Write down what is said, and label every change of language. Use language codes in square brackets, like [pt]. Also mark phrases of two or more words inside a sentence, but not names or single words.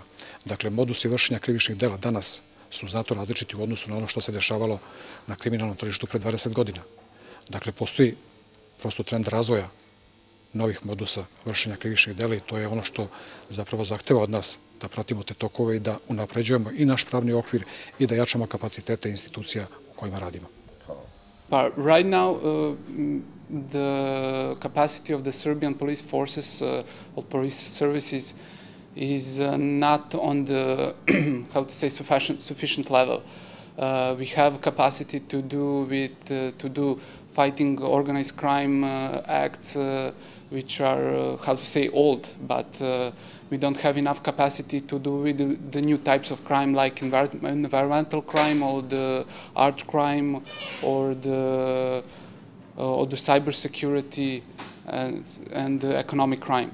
[sr] Dakle, modusi vršenja krivičnih dela danas su znatno različiti u odnosu na ono što se dešavalo na kriminalnom tržištu pre 20 godina. Dakle, postoji prosto trend razvoja novih modusa vršenja krivičnih dela i to je ono što zapravo zahteva od nas da pratimo te tokove i da unapređujemo i naš pravni okvir i da jačamo kapacitete institucija u kojima radimo. [en] Right now, the capacity of the Serbian police forces or police services is not on the, how to say, sufficient level. We have capacity to do fighting organized crime acts which are, how to say, old, but we don't have enough capacity to do with the new types of crime like environmental crime or the art crime or the cybersecurity and the economic crime.